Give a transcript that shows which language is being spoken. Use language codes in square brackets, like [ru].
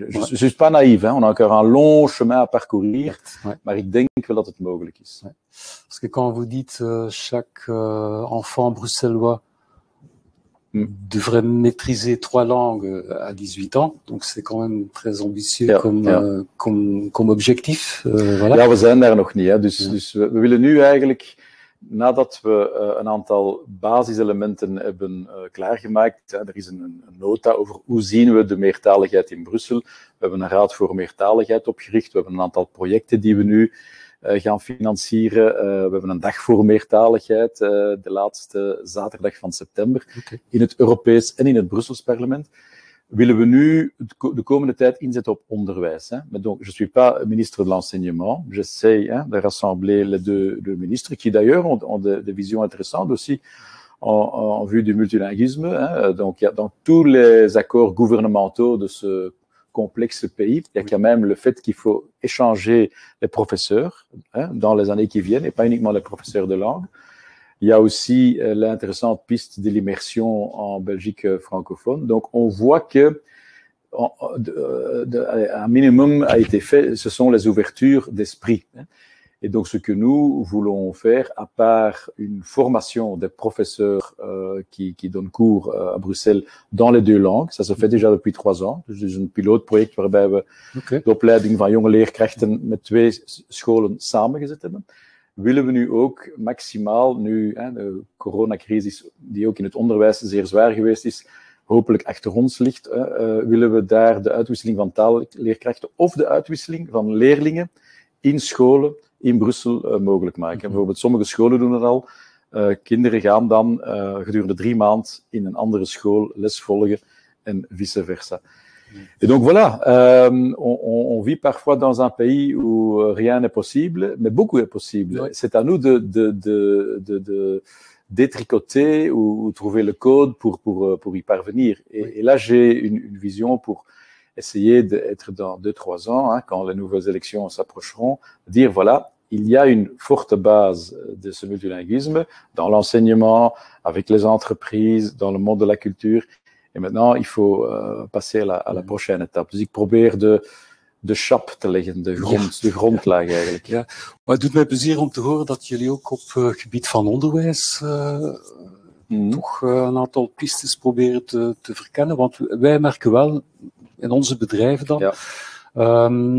[fr] Je ne suis pas naïf, on a encore un long chemin à parcourir, [nl] maar ik denk wel dat het mogelijk is. [fr] Parce que quand vous dites chaque enfant bruxellois devrait maîtriser 3 langues à 18 ans, donc c'est quand même très ambitieux comme objectif. Voilà. [nl] Ja, we zijn daar nog niet. Dus we willen nu eigenlijk, nadat we een aantal basiselementen hebben klaargemaakt, er is een nota over hoe zien we de meertaligheid in Brussel. We hebben een raad voor meertaligheid opgericht, we hebben een aantal projecten die we nu gaan financieren. We hebben een dag voor meertaligheid, de laatste zaterdag van september, in het Europees en in het Brussels parlement. Willen we nu de komende tijd inzetten op onderwijs. [fr] Mais donc, je suis pas ministre de l'enseignement. J'essaie de rassembler les deux ministres, qui d'ailleurs ont des visions intéressantes aussi en vue du multilinguisme. Donc, dans tous les accords gouvernementaux de ce complexe pays, il y a quand même le fait qu'il faut échanger les professeurs dans les années qui viennent, et pas uniquement les professeurs de langue. Il y a aussi l'intéressante piste de l'immersion en Belgique francophone. Donc, on voit que un minimum a été fait, ce sont les ouvertures d'esprit. Et donc, ce que nous voulons faire, à part une formation des professeurs qui donnent cours à Bruxelles dans les 2 langues, ça se fait déjà depuis 3 ans. [nl] Dus is een pilootproject waarbij we de opleiding van jonge leerkrachten met 2 scholen samengezet hebben. Willen we nu ook maximaal, nu de coronacrisis, die ook in het onderwijs zeer zwaar geweest is, hopelijk achter ons ligt, willen we daar de uitwisseling van taalleerkrachten of de uitwisseling van leerlingen in scholen in Brussel mogelijk maken. Bijvoorbeeld, sommige scholen doen het al. Kinderen gaan dan gedurende 3 maanden in een andere school les volgen en vice versa. [fr] Et donc voilà, on vit parfois dans un pays où rien n'est possible, mais beaucoup est possible. C'est à nous de détricoter ou trouver le code pour y parvenir. Et là, j'ai une vision pour essayer d'être dans 2-3 ans, quand les nouvelles élections s'approcheront, dire voilà, il y a une forte base de ce multilinguisme dans l'enseignement, avec les entreprises, dans le monde de la culture. Et maintenant, il faut passer à la prochaine étape. [nl] Dus ik probeer de chap te leggen, de grondlaag eigenlijk. Ja, maar het doet mij plezier om te horen dat jullie ook op gebied van onderwijs toch een aantal pistes proberen te verkennen. Want wij merken wel in onze bedrijven dan. Ja.